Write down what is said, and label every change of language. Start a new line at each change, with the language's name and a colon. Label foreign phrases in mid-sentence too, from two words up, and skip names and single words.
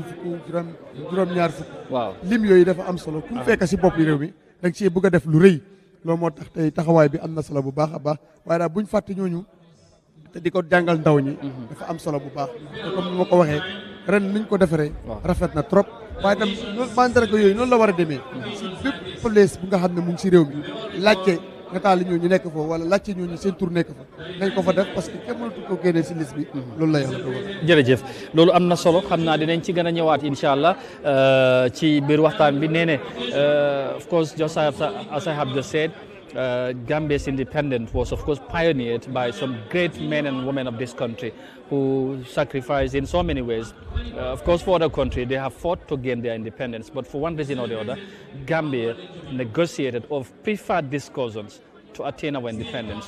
Wolof: juróom ñaar fukk lim yooyu dafa am solo ku fekk si bopp réew mi da nga ci bëgg a def lu rëy loolu moo tax tey taxawaay bi am na solo bu baax a baax waaye daal buñ fàtte ñooñu te di ko jàngal ndaw ñi dafa am solo bu baax te comme ni ma ko waxee ren niñ ko defaree rafet na trop waaye tam noonu mandarga yooyu noonu la war a demee si bépp place bu nga xam ne mu ngi si réew mi laajte nga taal ñooñu nekk foofu wala laajte ñooñu seen tur nekk fa nañ ko fa def
French: parce que
Wolof: kenn mënatu ko génnee si liste bi loolu la yàlla dogal jërëjëf loolu am na solo xam naa dinañ ci gën a ñëwaat
Arabic: incha allah
Wolof: ci biir waxtaan bi nee ne
English: of course just as I have just said Gambia's independence was of course pioneered by some great men and women of this country who sacrificed in so many ways. Of course for other countries they have fought to gain their independence, but for one reason or the other Gambia negotiated or preferred discussions to attain our independence.